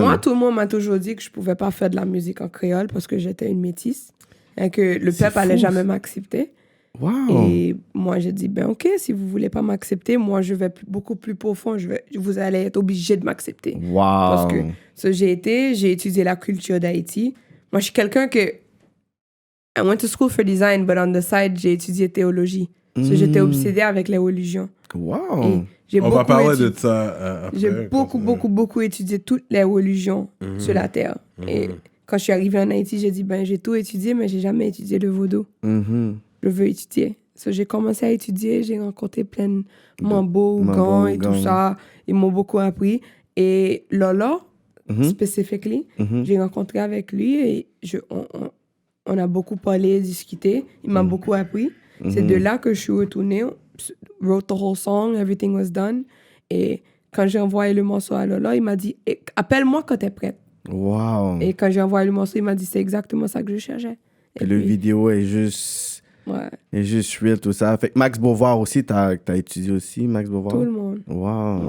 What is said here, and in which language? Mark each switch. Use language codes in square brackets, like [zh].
[fr] Moi, tout le monde m'a toujours dit que je pouvais pas faire de la musique en créole parce que j'étais une métisse et que le peuple allait jamais m'accepter. Wow. Et moi, j'ai dit, ben ok, si vous voulez pas m'accepter, moi, je vais beaucoup plus profond. Vous allez être obligé de m'accepter. Wow. Parce que j'ai étudié la culture d'Haïti. Moi, je suis quelqu'un que... [en] I went to school for design, but on the side, [fr] j'ai étudié théologie. J'étais obsédée avec les religions. Wow. On va parler de ça après. J'ai beaucoup étudié toutes les religions sur la Terre. Et quand je suis arrivée en Haïti, j'ai dit, ben, j'ai tout étudié, mais j'ai jamais étudié le vaudou. Je veux étudier. So, j'ai commencé à étudier, j'ai rencontré plein de Mambo, Gants et tout ça. Ils m'ont beaucoup appris. Et Lola, spécifiquement, j'ai rencontré avec lui et on a beaucoup parlé, discuté. Il m'a beaucoup appris. C'est de là que je suis retournée. [en] Wrote the whole song, everything was done. [fr] Et quand j'ai envoyé le morceau à Lola, il m'a dit, appelle-moi quand t'es prête. Wow. Et quand j'ai envoyé le morceau, il m'a dit, c'est exactement ça que je cherchais. Et le vidéo est juste... Ouais. Et juste real, tout ça. Fait que Max Beauvoir aussi, t'as étudié aussi, Max Beauvoir? Tout le monde. Wow.